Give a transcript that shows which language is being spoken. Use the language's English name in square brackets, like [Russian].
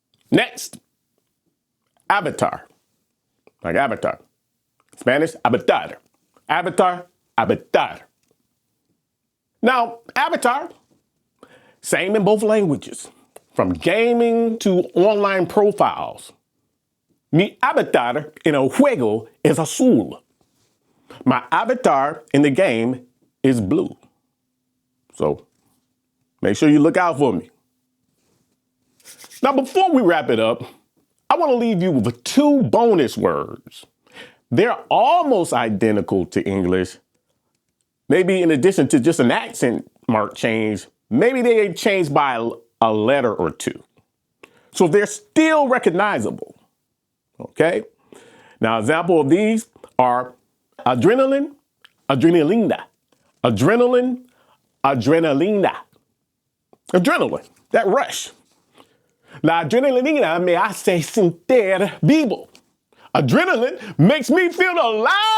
[English] Next, avatar. Like avatar. Spanish, avatar. Avatar, avatar. Now, avatar, same in both languages. From gaming to online profiles. [Spanish] Mi avatar en el juego es azul. [English] My avatar in the game is blue. So make sure you look out for me. Now, before we wrap it up, I want to leave you with 2 bonus words. They're almost identical to English. Maybe in addition to just an accent mark change, maybe they changed by a letter or 2. So they're still recognizable. Okay? Now, example of these are adrenaline, adrenalina. Adrenaline, adrenalina. Adrenaline, that rush. [Spanish] La adrenalina me hace sentir vivo. [English] Adrenaline makes me feel alive.